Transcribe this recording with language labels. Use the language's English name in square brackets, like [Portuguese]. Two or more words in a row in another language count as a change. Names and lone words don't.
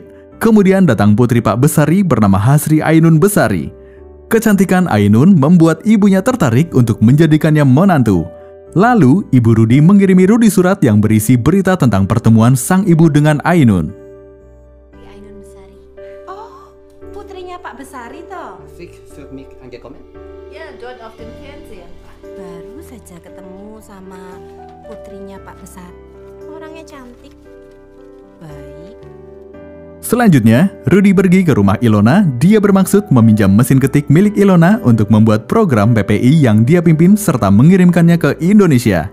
[Indonesian] Kemudian datang putri Pak Besari bernama Hasri Ainun Besari. Kecantikan Ainun membuat ibunya tertarik untuk menjadikannya menantu. Lalu, Ibu Rudy mengirimi Rudy surat yang berisi berita tentang pertemuan sang ibu dengan Ainun. Ainun Besari. Oh, putrinya Pak Besari toh? [German] Für mich angekommen? Ya, dort auf dem Fernsehen. [Indonesian] Baru saja ketemu sama putrinya Pak Besar. Orangnya cantik. Baik. Selanjutnya, Rudy pergi ke rumah Ilona. Dia bermaksud meminjam mesin ketik milik Ilona untuk membuat program PPI yang dia pimpin serta mengirimkannya ke Indonesia.